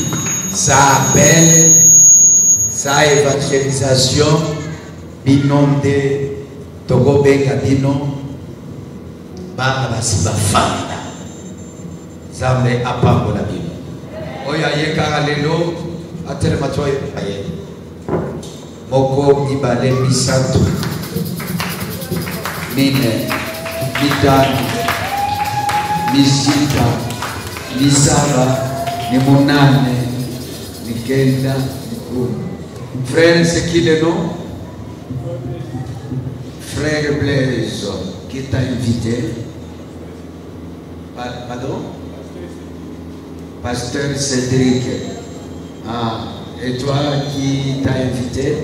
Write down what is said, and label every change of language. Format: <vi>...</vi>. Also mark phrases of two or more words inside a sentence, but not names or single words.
<fr>Ça appelle sa évangélisation</fr> <ln>binomde tokobenga bino bana basiba fanda Zambe apambola bino oya yeka lelo atelema toye aye moko ibale misatu mine mitano misita misaba ni munane ni kenda ni kumi.</ln> <fr>Frère, c'est qui le nom? Frère Blaise, qui t'a invité? Pardon? Pasteur Cédric. Ah, et toi qui t'a invité?</fr>